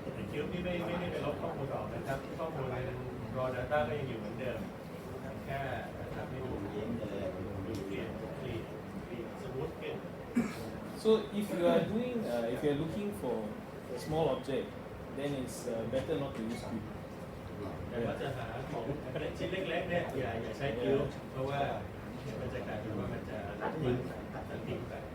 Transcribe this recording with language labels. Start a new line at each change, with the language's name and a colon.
Thai: คิวนี่ไม่ได้ไปลบข้อมูลออกนะครับข้อมูลใน raw data ก็ยังอยู่เหมือนเดิมแค่ทำให้ดู Còn nhiễm là เปลี่ยนสมูทขึ้น
English: So if you are doing, if you are looking for a small object, then it's better not to use cube.
Thai: แต่ว่าจะหาของชิ้นเล็กๆเนี่ยอย่าใช้คิวเพราะว่ามันจะกลายเป็นว่ามันจะทิ้งไป